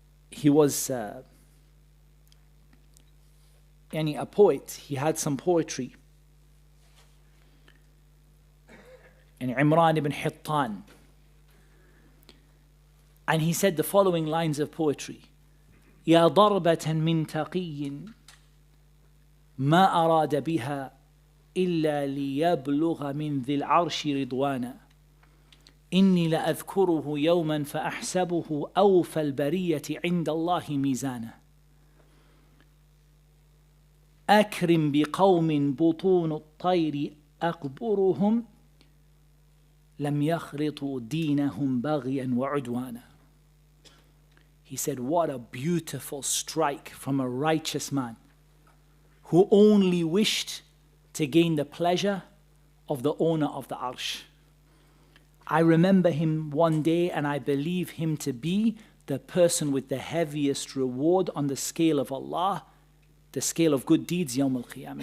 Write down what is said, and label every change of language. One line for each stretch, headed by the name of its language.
English: He was a poet. He had some poetry. And Imran ibn Hittan. And he said the following lines of poetry.
Arabic: يا ضربة من تقي ما أراد بها إلا ليبلغ من ذي العرش رضوانا إني لأذكره يوما فأحسبه أوفى البرية عند الله ميزانا أكرم بقوم بطون الطير أقبرهم لم يخلطوا دينهم بغيا وعدوانا.
English: He said, what a beautiful strike from a righteous man who only wished to gain the pleasure of the owner of the Arsh. I remember him one day, and I believe him to be the person with the heaviest reward on the scale of Allah, the scale of good deeds, Yawm al-Qiyamah.